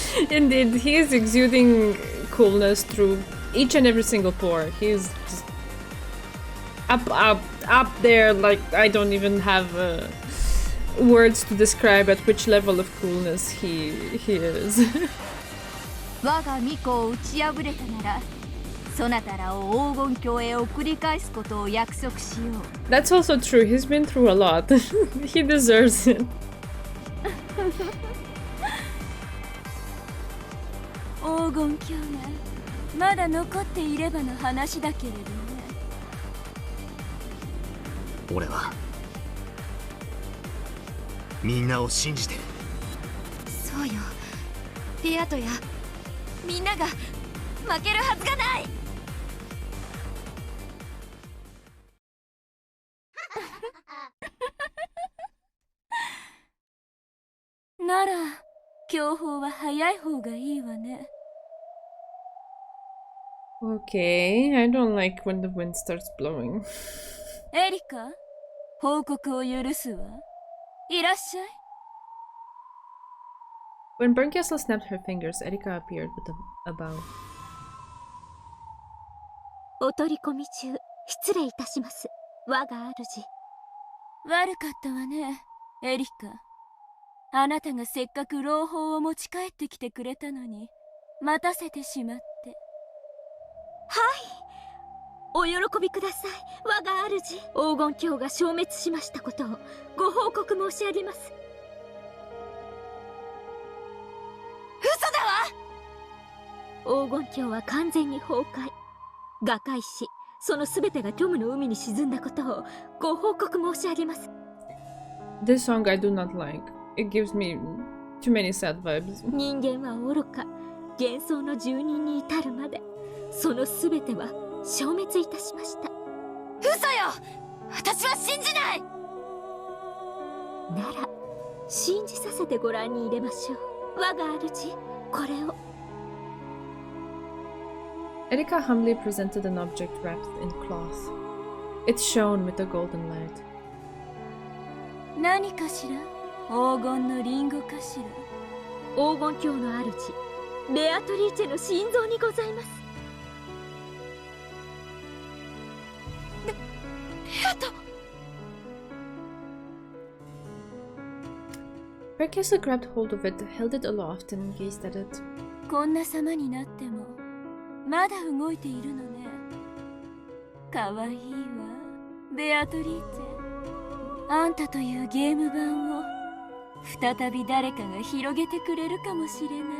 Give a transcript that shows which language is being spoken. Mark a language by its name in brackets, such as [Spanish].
[English] Indeed, he is exuding coolness through each and every single pore. He's just up there, like I don't even have words to describe at which level of coolness he is. [Japanese] 我が巫女を打ち破れたなら、そなたらを黄金鏡へ送り返すことを約束しよう。 [English] That's also true. He's been through a lot. He deserves it. [Japanese] 黄金鏡がまだ残っていればの話だけれどね。俺はみんなを信じてる。そうよ、ベアトやみんなが負けるはずがない。なら強砲は早い方がいいわね。 [English] Okay, I don't like when the wind starts blowing. [Japanese] エリカ、報告を許すわ。いらっしゃい。 [English] When Bernkastel snapped her fingers, Erika appeared with a bow. [Japanese] お取り込み中、失礼いたします。我が主。悪かったわね、エリカ。あなたがせっかく朗報を持ち帰ってきてくれたのに、待たせてしまって。はい、お喜びください、我が主。黄金鏡が消滅しましたことをご報告申し上げます。嘘だわ。黄金鏡は完全に崩壊、瓦解し、その全てが虚無の海に沈んだことをご報告申し上げます。 [English] This song I do not like. It gives me too many sad vibes. [Japanese] 人間は愚か、幻想の住人に至るまでその全ては消滅いたしました。嘘よ、私は信じない。なら信じさせてご覧に入れましょう。我が主、これを。 [English] Erika humbly presented an object wrapped in cloth. It shone with a golden light. [Japanese] 何かしら？黄金のリンゴかしら？黄金鏡の主、ベアトリーチェの心臓にございます。ベアト。 [English] Bernkastel grabbed hold of it, held it aloft, and gazed at it. [Japanese] こんな様になってもまだ動いているのね。かわいいわ、ベアトリーチェ。あんたというゲーム版を再び誰かが広げてくれるかもしれない。